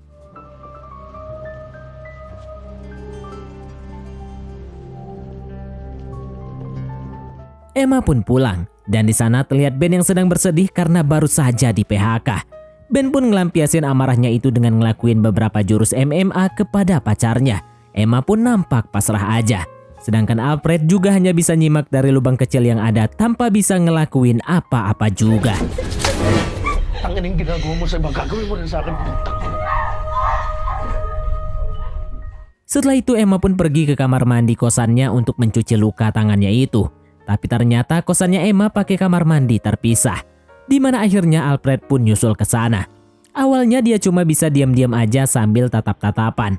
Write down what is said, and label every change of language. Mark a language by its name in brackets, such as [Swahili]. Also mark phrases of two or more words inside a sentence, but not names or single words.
[Indonesian] Emma pun pulang, dan di sana terlihat Ben yang sedang bersedih karena baru saja di PHK. Ben pun ngelampiasin amarahnya itu dengan ngelakuin beberapa jurus MMA kepada pacarnya. Emma pun nampak pasrah aja. Sedangkan Alfred juga hanya bisa nyimak dari lubang kecil yang ada tanpa bisa ngelakuin apa-apa juga. [Filipino] Tangin yung ginagawa mo sa ibang gagawin mo rin sa akin. [Indonesian] Setelah itu Emma pun pergi ke kamar mandi kosannya untuk mencuci luka tangannya itu. Tapi ternyata kosannya Emma pakai kamar mandi terpisah. Di mana akhirnya Alfred pun nyusul ke sana. Awalnya dia cuma bisa diam-diam aja sambil tatap-tatapan.